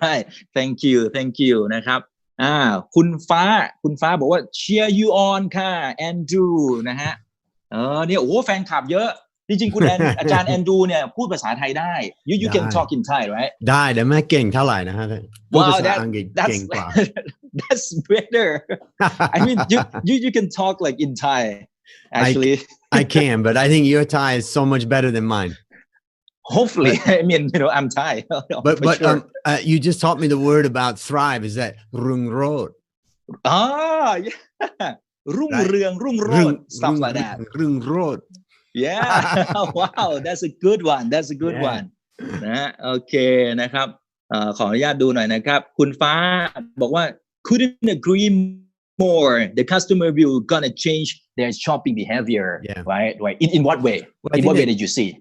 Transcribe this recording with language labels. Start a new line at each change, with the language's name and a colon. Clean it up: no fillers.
English: right thank you
Thai: นะครับคุณฟ้าบอกว่า
English: cheer you on
Thai: ค่ะ Andrew นะฮะเนี่ยโอ้แฟนคลับเยอะจริงๆคุณอาจารย์แอนดรูเนี่ยพูดภาษาไทยได้
English: you can talk in Thai right
Thai: ได้แต่ไม่เก่งเท่าไหร่นะฮะพูดภาษาอังกฤษเก่งกว่า
English: that's better I mean you can talk like in Thai actually I can but I think your Thai is so much better than mine hopefully I mean I'm Thai but sure. You just taught me the word about thrive is that
Thai: รุ่งโรจน์
English: yeah
Thai: รุ่งเรืองรุ่งโรจน์
English: stuff like that
Thai: รุ่งโรจน์
English: Yeah wow that's a good one
Thai: นะโอเคนะครับขออนุญาตดูหน่อยนะครับคุณฟ้าบอกว่า
English: couldn't agree more the customer will gonna change their shopping behavior right in what way in what way did you see